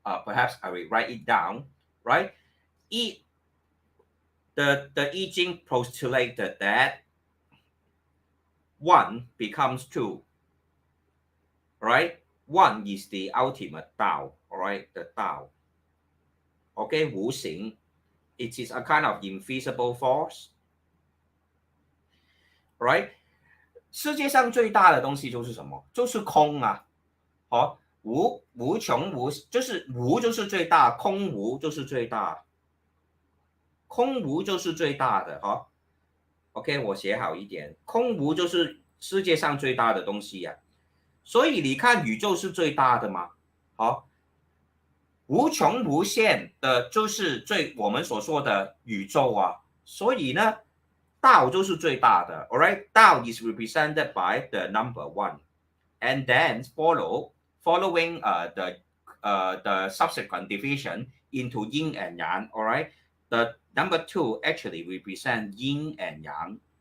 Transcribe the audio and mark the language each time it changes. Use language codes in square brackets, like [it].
[en] Perhaps I will write it down, right? The I Ching postulated that one becomes two, right? One is the ultimate Tao, all right, the Tao. Okay, 无形, it is a kind of invisible force, right? [zh] 世界上最大的东西就是什么？就是空啊！好，无穷无，就是无就是最大，空无就是最大，空无就是最大的。好 ，OK， 我写好一点，空无就是世界上最大的东西呀、所以你看，宇宙是最大的嘛？好，无穷无限的，就是我们所说的宇宙啊。所以呢，道就是最大的。 [en] All right, 道 is represented by the number one, and then following the subsequent division into yin and yang. All right, the number two actually represent yin and yang.